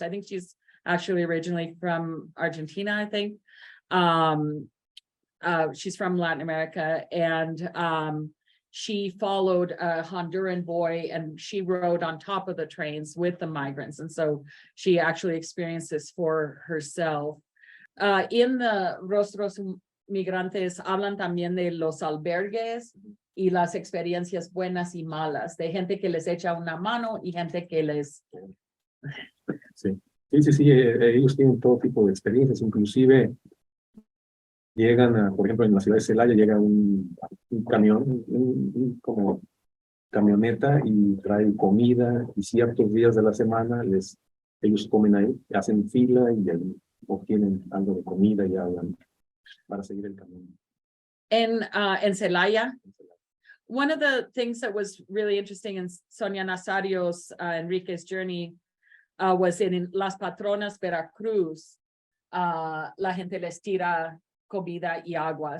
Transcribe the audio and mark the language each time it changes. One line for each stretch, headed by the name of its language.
English: I think she's actually originally from Argentina, I think. She's from Latin America, and she followed a Honduran boy, and she rode on top of the trains with the migrants. And so she actually experienced this for herself. In the
Spanish: Rostros Migrantes hablan también de los albergues y las experiencias buenas y malas, de gente que les echa una mano y gente que les... Sí, ellos tienen todo tipo de experiencias, inclusive llegan por ejemplo, en la ciudad de Celaya llega un camión, como camioneta, y trae comida, y ciertos días de la semana ellos comen ahí, hacen fila y obtienen algo de comida y hablan para seguir el camino. En Celaya,
English: one of the things that was really interesting in Sonia Nazario's Enrique's Journey was in Las Patronas, Veracruz.
Spanish: La gente les tira comida y agua.